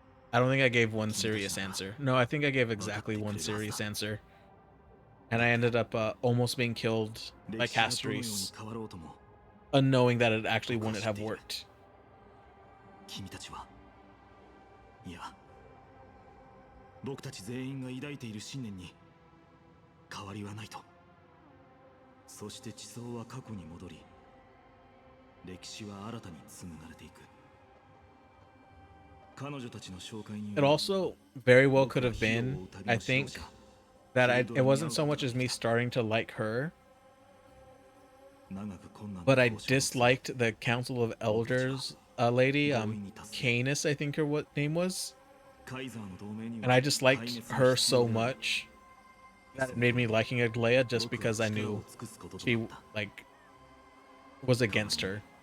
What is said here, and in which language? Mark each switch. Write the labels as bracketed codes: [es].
[en] I don't think I gave one serious answer. No, I think I gave exactly one serious answer. And I ended up almost being killed by Castries, unknowing that it actually wouldn't have worked. [ja] 君たちは、いや、僕たち全員が抱いている信念に変わりはないと。そして地層は過去に戻り、歴史は新たに紡がれていく。彼女たちの紹介により、 [en] It also very well could have been, I think, that it wasn't so much as me starting to like her, but I disliked the Council of Elders lady, Canis, I think her what name was, and I just liked her so much that it made me liking Aglaia just because I knew she like was against her.